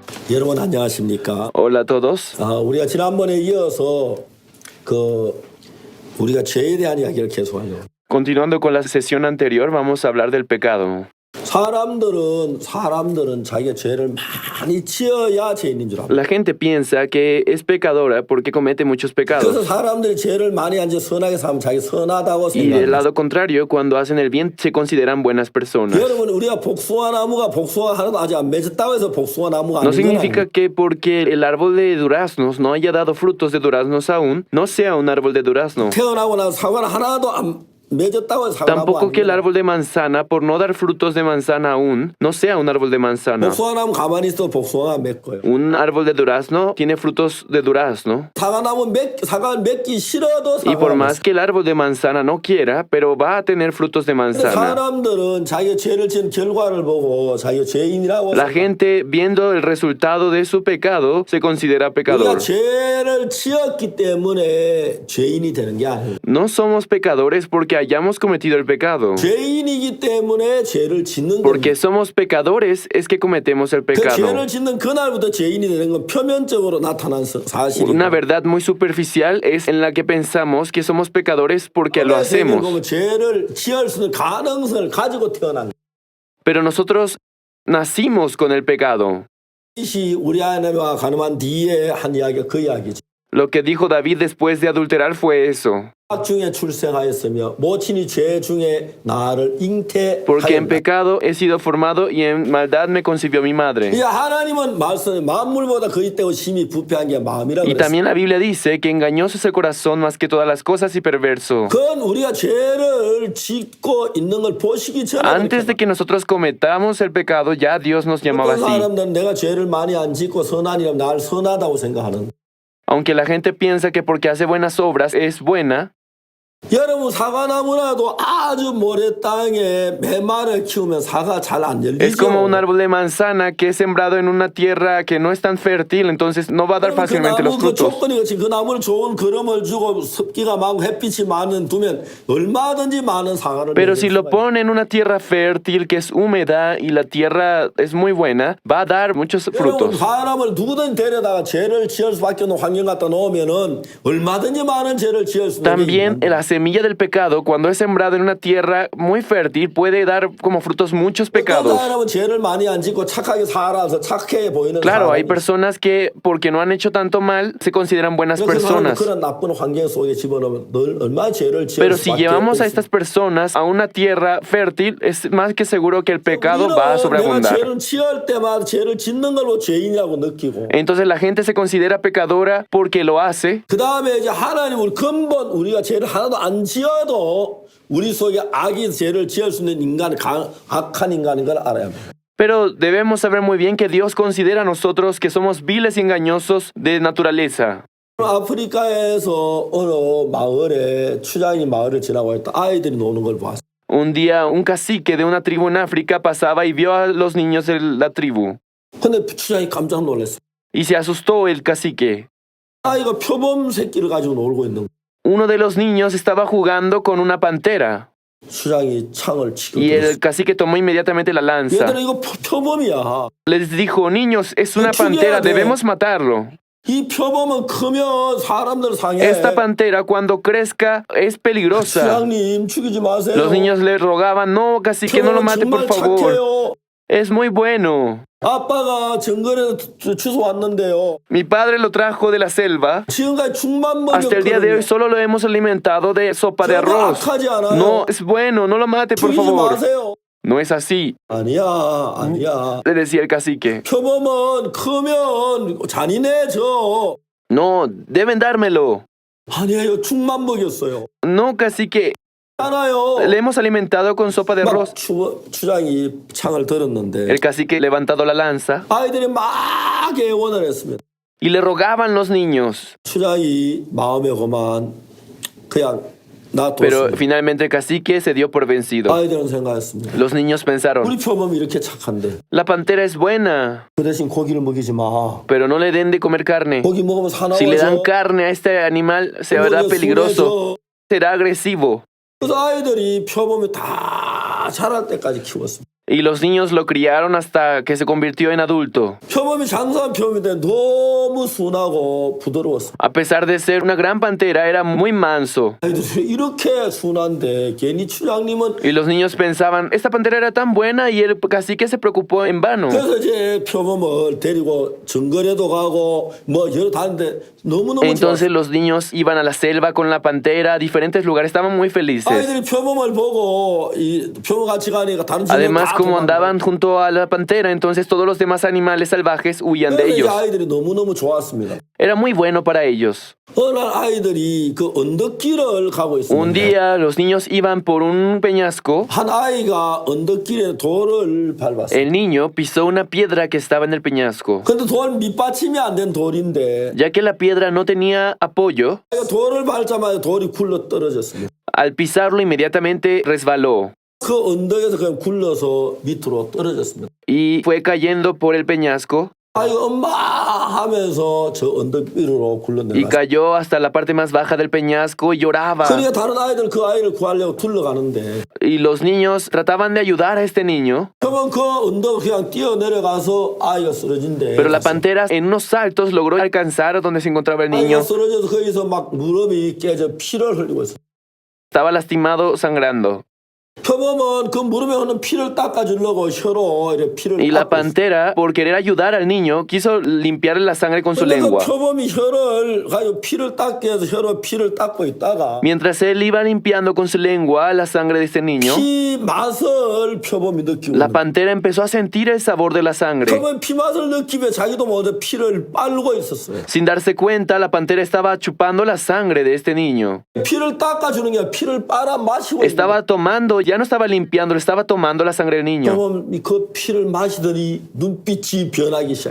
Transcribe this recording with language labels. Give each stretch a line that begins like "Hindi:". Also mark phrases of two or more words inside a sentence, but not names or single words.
Korean: 여러분 안녕하십니까?
Spanish: Hola a todos.
Korean: 우리가 지난번에 이어서 우리가 죄에 대한 이야기를 계속하려고.
Spanish: Continuando con la sesión anterior, vamos a hablar del pecado.
Korean: 사람들은 자기가 죄를 많이 지어야 죄인인 줄 압니다.
Spanish: La gente piensa que es pecadora porque comete muchos pecados.
Korean: 그래서 사람들이 죄를 많이 안 지어 선하게 살면 자기 선하다고
Spanish: Y del
Korean: 생각합니다.
Spanish: lado contrario, cuando hacen el bien, se consideran buenas personas.
Korean: 여러분 우리가 복숭아 나무가 복숭아 하나도 아직 안 맺었다고 해서 복숭아 나무가
Spanish: No
Korean: 아닌 건
Spanish: significa
Korean: 아니에요.
Spanish: que porque el árbol de duraznos no haya dado frutos de duraznos aún, no sea un árbol de durazno.
Korean: 태어나고 나서 사과는 하나도 안 맺었다고 해서 사과 나무가
Spanish: Tampoco que el
Korean: 아닌
Spanish: árbol de manzana, por no dar frutos de manzana aún, no sea un árbol de manzana.
Korean: 복숭아 나무 가만히 있어도 복숭아가 맺고요.
Spanish: Un árbol de durazno tiene frutos de durazno.
Korean: 사과를 맺기 싫어도
Spanish: Y por
Korean: 사과가
Spanish: más que el árbol de manzana no quiera, pero va a tener frutos de manzana.
Korean: 사람들은 자기가 죄를 지은 결과를 보고 자기가 죄인이라고
Spanish: La gente, viendo el resultado de su pecado, se considera
Korean: 우리가
Spanish: pecador.
Korean: 죄를 지었기 때문에 죄인이 되는 게 아니에요.
Spanish: No somos pecadores porque hayamos cometido el pecado.
Korean: 죄인이기 때문에 죄를 짓는
Spanish: Porque
Korean: 겁니다.
Spanish: somos pecadores es que cometemos el
Korean: 그
Spanish: pecado.
Korean: 죄를 짓는 그날부터 죄인이 되는 건 표면적으로 나타난 사실이고
Spanish: Una verdad muy superficial es en la que pensamos que somos pecadores porque lo hacemos.
Korean: 보면 죄를 지을 수 있는 가능성을 가지고 태어난
Spanish: Pero nosotros nacimos con el pecado.
Korean: 것이 우리 아내와 가늠한 뒤에 한 이야기가 그 이야기죠.
Spanish: Lo que dijo David después de adulterar fue eso.
Korean: 악 중에 출생하였으며 모친이 죄 중에 나를
Spanish: Porque en
Korean: 잉태하였다.
Spanish: pecado he sido formado y en maldad me concibió mi madre.
Korean: 이 하나님은 말씀 만물보다 거짓되고 심히 부패한 게 마음이라
Spanish: Y
Korean: 그랬어요.
Spanish: también la Biblia dice que engañoso es el corazón más que todas las cosas y perverso.
Korean: 그건 우리가 죄를 짓고 있는 걸 보시기 전에
Spanish: Antes de que nosotros cometamos el pecado, ya Dios nos llamaba
Korean: 어떤
Spanish: así.
Korean: 사람들은 내가 죄를 많이 안 짓고 선하니라 날 선하다고 생각하는.
Spanish: Aunque la gente piensa que porque hace buenas obras es buena,
Korean: 여러분 사과나무라도 아주 모래 땅에 메마를 키우면 사과 잘 안
Spanish: es como un
Korean: 열리죠.
Spanish: árbol de manzana que es sembrado en una tierra que no es tan fértil, entonces no va a dar
Korean: 그
Spanish: fácilmente los
Korean: 나무 그
Spanish: frutos.
Korean: 조건이 그렇지 그 나무를 좋은 거름을 주고 습기가 많고 햇빛이 많은 두면 얼마든지 많은 사과를
Spanish: Pero
Korean: 맺을
Spanish: si lo
Korean: 수가 있어요.
Spanish: pone en una tierra fértil que es húmeda y la tierra es muy buena, va a dar muchos
Korean: 여러분
Spanish: frutos.
Korean: 사람을 누구든 데려다가 죄를 지을 수밖에 없는 환경 갖다 놓으면은 얼마든지 많은 죄를 지을 수 있는 게
Spanish: También
Korean: 있는데.
Spanish: la semilla del pecado, cuando es sembrado en una tierra muy fértil, puede dar como frutos muchos
Korean: 어떤
Spanish: pecados.
Korean: 사람은 죄를 많이 안 짓고 착하게 살아서 착해 보이는
Spanish: Claro, hay
Korean: 사람이
Spanish: personas que porque no han hecho tanto mal, se consideran buenas
Korean: 그 사람을
Spanish: personas.
Korean: 그런 나쁜 환경 속에 집어넣으면 늘 얼마나 죄를 지을
Spanish: Pero si
Korean: 수밖에
Spanish: llevamos a
Korean: 없어요.
Spanish: estas personas a una tierra fértil, es más que seguro que el pecado va a
Korean: 내가
Spanish: sobreabundar.
Korean: 죄를 지을 때마다 죄를 짓는 걸로 죄인이라고 느끼고
Spanish: Entonces la gente se considera pecadora porque lo hace.
Korean: 그 다음에 이제 하나님을 근본 우리가 죄를 하나도 안 지어도 우리 속에 악이 죄를 지을 수 있는 인간, 악한 인간인 걸 알아야 합니다.
Spanish: Pero debemos saber muy bien que Dios considera a nosotros que somos viles y engañosos de naturaleza.
Korean: 아프리카에서 어느 마을에 추장이 마을을 지나고 있다 아이들이 노는 걸 봤어요.
Spanish: Un día un cacique de una tribu en África pasaba y vio a los niños de la tribu.
Korean: 근데 추장이 깜짝 놀랐어요.
Spanish: Y se asustó el cacique.
Korean: 아이가 표범 새끼를 가지고 놀고 있는 거예요.
Spanish: Uno de los niños estaba jugando con una pantera.
Korean: 추장이 창을 치고
Spanish: Y
Korean: 들었어요.
Spanish: el cacique tomó inmediatamente la lanza.
Korean: 얘들아 이거 표범이야.
Spanish: Les dijo, niños, es una pantera, debemos matarlo.
Korean: 이 표범은 크면 사람들 상해.
Spanish: Esta pantera cuando crezca es peligrosa.
Korean: 추장님 죽이지 마세요.
Spanish: Los niños le rogaban, no, cacique, no lo
Korean: 표범은
Spanish: mate, por
Korean: 정말
Spanish: favor.
Korean: 착해요.
Spanish: Es muy bueno.
Korean: 아빠가 정글에서 주워 왔는데요.
Spanish: Mi padre lo trajo de la selva.
Korean: 지금까지 죽만
Spanish: Hasta el día de hoy
Korean: 먹였거든요.
Spanish: solo lo hemos alimentado de sopa de arroz.
Korean: 악하지 않아요.
Spanish: No, es bueno, no lo mate, por
Korean: 죽이지
Spanish: favor.
Korean: 마세요.
Spanish: No es así,
Korean: 아니야.
Spanish: le decía el cacique.
Korean: 표범은 크면 잔인해져.
Spanish: No, deben dármelo.
Korean: 아니에요. 죽만 먹였어요.
Spanish: No, cacique,
Korean: 알아요.
Spanish: le hemos alimentado con sopa de arroz.
Korean: 추장이 창을 들었는데
Spanish: El cacique levantado la lanza
Korean: 아이들이 막 애원을 했습니다.
Spanish: y le rogaban los niños.
Korean: 추장이 마음에 그만 그냥
Spanish: Pero
Korean: 놔뒀습니다.
Spanish: finalmente el cacique se dio por vencido.
Korean: 아이들은 생각했습니다.
Spanish: Los niños pensaron,
Korean: 우리 표범이 이렇게 착한데
Spanish: la pantera es buena,
Korean: 그 대신 고기를 먹이지 마.
Spanish: pero no le den de comer carne.
Korean: 고기 먹으면
Spanish: Si le dan
Korean: 사나워져.
Spanish: carne a este animal, se verá peligroso, será agresivo.
Korean: 그래서 아이들이 표범이 다 자랄 때까지 키웠습니다.
Spanish: Y los niños lo criaron hasta que se convirtió en adulto.
Korean: 표범이 장수한 표범인데 너무 순하고 부드러웠어.
Spanish: A pesar de ser una gran pantera, era muy manso.
Korean: 아이들이 이렇게 순한데 괜히 춘향님은
Spanish: Y los niños pensaban, esta pantera era tan buena y el cacique se preocupó en vano.
Korean: 그래서 이제 표범을 데리고 정글에도 가고 뭐 여러 다른데 너무너무 좋았어.
Spanish: Entonces los niños iban a la selva con la pantera, a diferentes lugares, estaban muy felices.
Korean: 아이들이 표범을 보고 이 표범 같이 가니까 다른 친구들
Spanish: Además,
Korean: 다
Spanish: como
Korean: 도망가.
Spanish: andaban junto a la pantera, entonces todos los demás animales salvajes huían de
Korean: 그래서 이
Spanish: ellos.
Korean: 아이들이 너무너무 좋았습니다.
Spanish: Era muy bueno para ellos.
Korean: 어느 날 아이들이 그 언덕길을 가고
Spanish: Un
Korean: 있습니다.
Spanish: día los niños iban por un peñasco.
Korean: 한 아이가 언덕길에 돌을 밟았어요.
Spanish: El niño pisó una piedra que estaba en el peñasco.
Korean: 근데 돌 밑받침이 안 된 돌인데
Spanish: Ya que la piedra no tenía apoyo,
Korean: 돌을 밟자마자 돌이 굴러 떨어졌습니다.
Spanish: al pisarlo inmediatamente resbaló
Korean: 그 언덕에서 그냥 굴러서 밑으로 떨어졌습니다.
Spanish: y fue cayendo por el peñasco
Korean: 아이가 엄마 하면서 저 언덕 위로 굴러
Spanish: y
Korean: 내려갔어요.
Spanish: cayó hasta la parte más baja del peñasco y lloraba.
Korean: 그러니까 다른 아이들 그 아이를 구하려고 둘러가는데
Spanish: Y los niños trataban de ayudar a este niño,
Korean: 그러면 그 언덕을 그냥 뛰어내려가서 아이가 쓰러진대.
Spanish: pero la pantera en unos saltos logró alcanzar donde se encontraba el
Korean: 아이가
Spanish: niño.
Korean: 쓰러져서 거기서 막 무릎이 깨져 피를 흘리고 있어.
Spanish: Estaba lastimado, sangrando.
Korean: 표범은 그 무릎에 흐르는 피를 닦아주려고 혀로 이렇게 피를
Spanish: Y la
Korean: 닦고 있어.
Spanish: pantera, por querer ayudar al niño, quiso limpiarle la sangre con su
Korean: 그러니까
Spanish: lengua.
Korean: 표범이 혀를 가지고 피를 닦게 해서 혀로 피를 닦고 있다가
Spanish: Mientras él iba limpiando con su lengua la sangre de este niño,
Korean: 피 맛을 표범이 느끼고
Spanish: la
Korean: 있는 거야.
Spanish: pantera empezó a sentir el sabor de la sangre.
Korean: 표범 피 맛을 느끼며 자기도 모두 피를 빨고 있었어요.
Spanish: Sin darse cuenta, la pantera estaba chupando la sangre de este niño.
Korean: 피를 닦아주는 게 아니라 피를 빨아 마시고 있는 거야.
Spanish: Estaba tomando, ya no estaba limpiando, estaba tomando la sangre del niño.
Korean: 표범이 그 피를 마시더니 눈빛이 변하기 시작해.